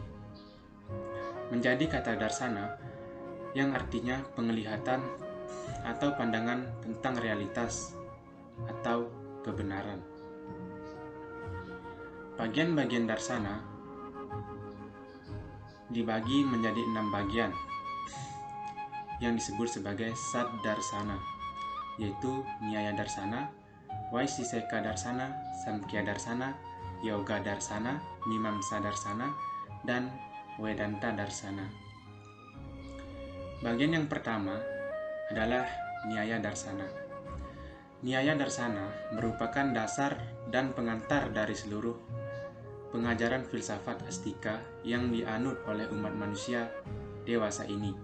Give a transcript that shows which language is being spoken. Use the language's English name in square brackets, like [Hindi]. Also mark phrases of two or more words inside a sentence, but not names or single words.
[Indonesian] Menjadi kata Darsana yang artinya penglihatan atau pandangan tentang realitas atau kebenaran. Bagian-bagian Darsana dibagi menjadi 6 bagian yang disebut sebagai Saddarsana, yaitu Nyaya Darsana, Vaisesika Darsana, Samkhya Darsana, Yoga Darsana, Mimamsa Darsana, dan Vedanta Darsana. Bagian yang pertama adalah Nyaya Darsana. Nyaya Darsana merupakan dasar dan pengantar dari seluruh pengajaran filsafat astika yang dianut oleh umat manusia dewasa ini.